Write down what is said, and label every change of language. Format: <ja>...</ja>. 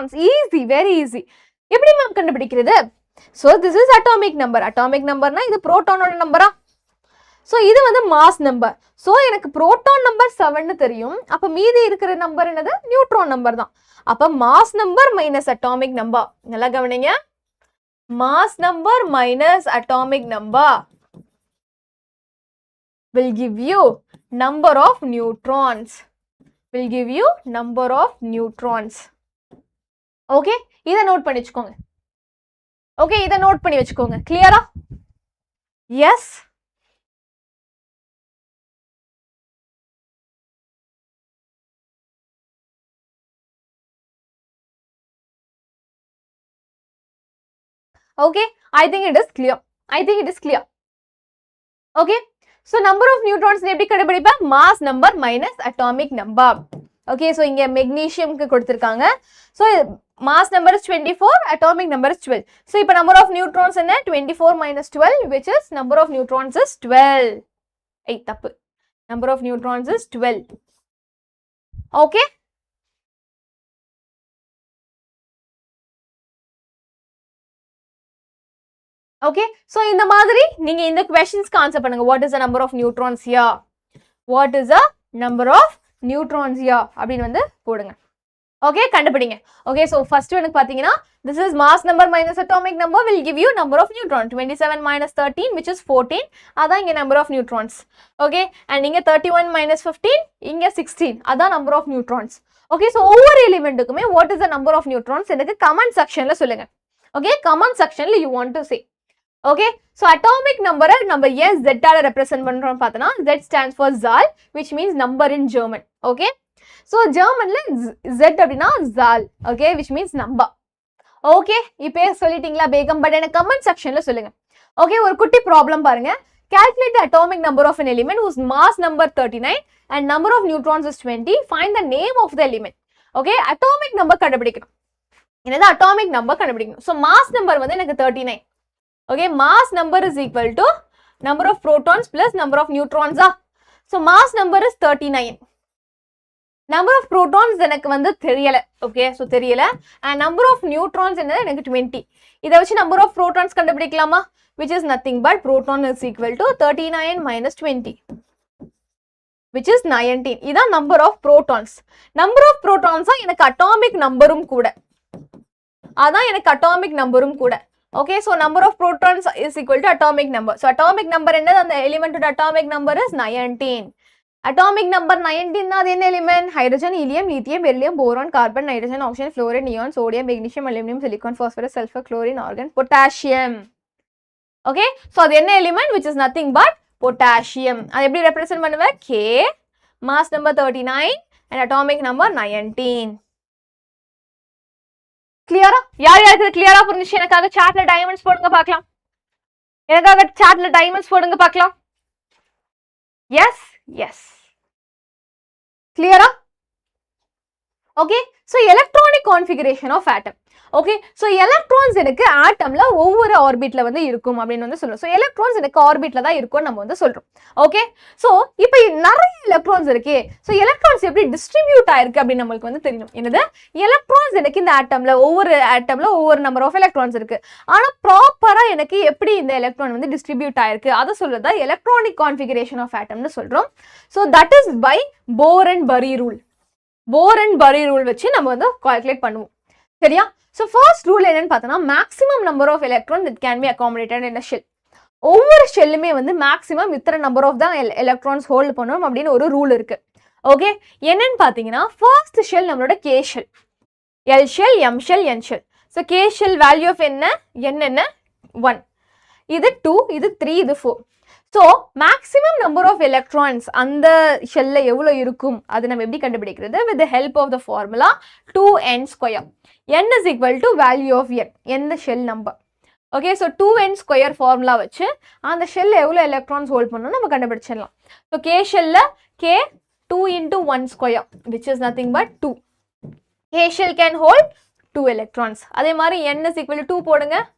<ta>Easy, very easy. எப்படி ma'am கண்டுபிடிக்கிறது? So this is atomic number. Atomic நம்பர்னா இது புரோட்டானோட நம்பரா? ஸோ இது வந்து மாஸ் நம்பர். ஸோ எனக்கு புரோட்டான் நம்பர் 7 தெரியும். அப்போ மீதி இருக்கிற நம்பர் என்னது? நியூட்ரான் நம்பர் தான். அப்போ mass number minus atomic number. நல்லா கவனிங்க.</ta> <en>Mass number minus atomic number will give you number of neutrons. Will give you number of neutrons.</en> <ta>Okay, இத நோட் பண்ணி வச்சுக்கோங்க. Okay, இத நோட் பண்ணி வச்சுக்கோங்க. கிளியரா?</ta> <en>Yes. Okay, I think it is clear. I think it is clear. Okay, so number of neutrons எப்படி கண்டுபிடிப்பா? Mass number minus atomic number.</en> <ta>Okay, so இங்க magnesium க்கு கொடுத்திருக்காங்க.</ta> <en>So mass number is 24, atomic number is 12. So இப்ப number of neutrons என்ன? 24 minus 12, which is number of neutrons is 12.</en> <ta>தப்பு.</ta> <en>Number of neutrons is 12. Okay.</en> <ta>Okay, so இந்த மாதிரி நீங்க இந்த questions answer பண்ணுங்க.</ta> <en>What is the number of neutrons here? What is the number of neutrons here?</en> <ta>அப்படின்னு வந்து போடுங்க. Okay, கண்டுபிடிங்க.</ta> <en>Okay, so first one பாத்தீங்கன்னா, this is mass number minus atomic number will give you number of neutrons. 27 minus 13, which is 14.</en> <ta>அதான் இங்க</ta> <en>number of neutrons. Okay, and இங்க 31 minus 15, இங்க 16. அதான் number of neutrons. Okay, so ஒவ்வொரு எலிமெண்ட்டுக்குமே what is the number of neutrons</en> <ta>எனக்கு comment sectionல சொல்லுங்க.</ta> <en>Okay, comment sectionல you want to say. Okay, so atomic number நம்ம ஏன் Z ஆல represent பண்றோம் பார்த்தனா, Z stands for Zahl, which means number in German. Okay, so Germanல Z அப்படினா Zahl, okay, which means number.</en> <ta>Okay, இப்போ சொல்லிட்டீங்களா Begum, but எனக்கு comment sectionல சொல்லுங்க. Okay, ஒரு குட்டி ப்ராப்ளம் பாருங்க.</ta> <en>Calculate the atomic number of an element whose mass number 39 and number of neutrons is 20. Find the name of the element.</en> <ta>Okay, atomic number கண்டுபிடிக்கணும். என்னது atomic number கண்டுபிடிக்கணும்.</ta> <en>So mass number வந்து எனக்கு 39. Okay, mass number is equal to number of protons plus number of neutrons. So mass number is 39.</en> <ta>Number of protons எனக்கு வந்து தெரியல.</ta> <en>Okay, so தெரியல. And number of neutrons என்னது எனக்கு 20.</en> <ta>இதை வச்சு number of protons கண்டுபிடிக்கலாமா?</ta> <en>Which is nothing but proton is equal to 39 minus 20. Which is 19. இதான் number of protons. Number of protons எனக்கு atomic numberும் கூட.</en> <ta>அதான் எனக்கு atomic numberும் கூட.</ta> <en>Okay, so number of protons is equal to atomic number. So atomic number என்னது? அந்த element ஓட atomic number is 19. Atomic number 19 அது என்ன element? Hydrogen, helium, lithium, beryllium, boron, carbon, nitrogen, oxygen, fluorine, neon, sodium, magnesium, aluminum, silicon, phosphorus, sulfur, chlorine, argon, potassium. Okay, so</en> <ta>அது என்ன element?</ta> <en>Which is nothing but potassium.</en> <ta>அது எப்படி represent பண்ணுவ?</ta> <en>K, mass number 39 and atomic number 19.</en> <ta>கிளியரா? யார் யாருக்கு கிளியரா புரிஞ்சுச்சு? எனக்காக சாட்ல டைமண்ட்ஸ் போடுங்க பார்க்கலாம். எனக்காக சாட்ல டைமண்ட்ஸ் போடுங்க பார்க்கலாம். எஸ் எஸ் கிளியரா? Okay,</ta> <en>so electronic configuration of atom.</en> <ta>Okay, so electrons எனக்கு ஆட்டம்ல ஒவ்வொரு ஆர்பிட்ல வந்து இருக்கும் அப்படின்னு வந்து சொல்றோம். So electrons எனக்கு ஆர்பிட்ல தான் இருக்கும் நம்ம வந்து சொல்றோம். ஓகே, so இப்போ நிறைய எலக்ட்ரான்ஸ் இருக்கே. So electrons எப்படி டிஸ்ட்ரிபியூட் ஆயிருக்கு அப்படின்னு நம்மளுக்கு வந்து தெரியணும். என்னது? electrons எனக்கு இந்த ஆட்டம்ல ஒவ்வொரு நம்பர் ஆஃப் எலக்ட்ரான்ஸ் இருக்கு. ஆனா ப்ராப்பரா எனக்கு எப்படி இந்த எலக்ட்ரான் வந்து டிஸ்ட்ரிபியூட் ஆயிருக்கு அதை சொல்றதா electronic configuration of atomனு சொல்றோம்.</ta> <en>So that is by Bohr and Bury rule.</en> <ta>Bohr and Bury rule வச்சு நம்ம வந்து கால்குலேட் பண்ணுவோம். சரியா?</ta> <en>So first rule</en> <ta>என்னன்னு பார்த்தோம்னா</ta> <en>maximum number of electrons that can be accommodated in a shell.</en> <ta>ஒவ்வொரு ஷெல்லுமே வந்து மேக்ஸிமம் இத்தனை நம்பர் ஆஃப் தான் எலக்ட்ரான்ஸ் ஹோல்ட் பண்ணணும் அப்படின்னு ஒரு ரூல் இருக்கு. ஓகே, என்னன்னு பார்த்தீங்கன்னா ஃபர்ஸ்ட் ஷெல் நம்மளோட K shell, L shell, M shell, N shell. So K shell value of என்ன 1, இது 2, இது 3, இது 4. So maximum number of electrons அந்த ஷெல்ல எவ்வளோ இருக்கும் அது நம்ம எப்படி கண்டுபிடிக்கிறது?</ta> <en>With the help of the formula 2n². n is equal to value of n the shell number.</en> <ta>Okay, so 2n² formula வச்சு அந்த ஷெல்ல எவ்வளோ எலக்ட்ரான்ஸ் ஹோல்ட் பண்ணணும் நம்ம கண்டுபிடிச்சிடலாம்.</ta> <en>So K ஷெல்ல k 2 into 1² which is nothing but 2. K shell can hold 2 electrons.</en> <ta>அதே மாதிரி</ta> <en>n is equal to 2 போடுங்க.</en>